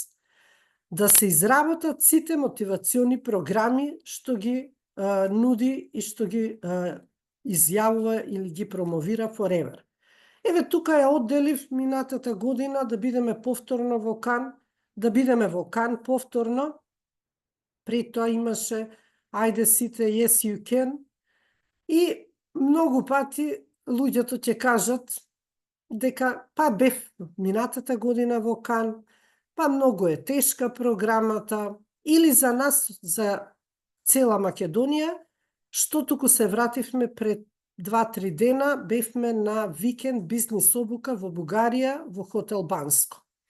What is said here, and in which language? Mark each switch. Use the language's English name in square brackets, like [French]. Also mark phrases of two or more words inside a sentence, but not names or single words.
[Macedonian] Да се изработат сите мотивациони програми што ги нуди и што ги изјавува или ги промовира Forever. Еве тука ја одделив минатата година да бидеме повторно во Кан, да бидеме во Кан повторно. Пред тоа имаше ајде сите [English] yes you can. [Macedonian] И многу пати луѓето ќе кажат дека па бев минатата година во Кан, па многу е тешка програмата, или за нас, за цела Македонија, што туку се вративме пред 2-3 дена, бевме на викенд бизнис обука во Бугарија, во хотел Банско.